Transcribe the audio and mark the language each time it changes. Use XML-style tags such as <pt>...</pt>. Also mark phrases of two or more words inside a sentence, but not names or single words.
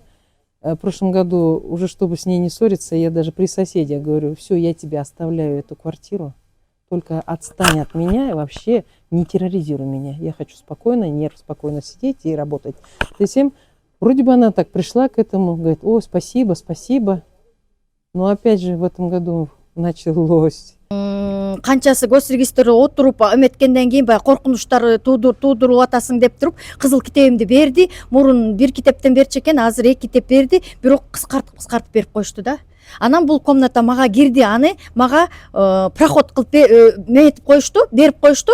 <ru>В прошлом году, уже чтобы с ней не ссориться, я даже при соседях говорю, все, я тебе оставляю эту квартиру, только отстань от меня и вообще не терроризируй меня. Я хочу спокойно сидеть и работать. Затем, вроде бы она так пришла к этому, говорит, о, спасибо. Но опять же в этом году началось.</ru> <ky>Канчасы госрегистрде отуруп эметкенден кийин баягы коркунучтарды туудуруп атасың деп туруп кызыл китебимди берди. Мурун 1 китептен берчү экен, азыр 2 китеп берди. Бирок кыскартып берип коюшту да. Анан бул комната мага кирди, аны мага проход кылып метип коюшту, берип коюшту.</ky>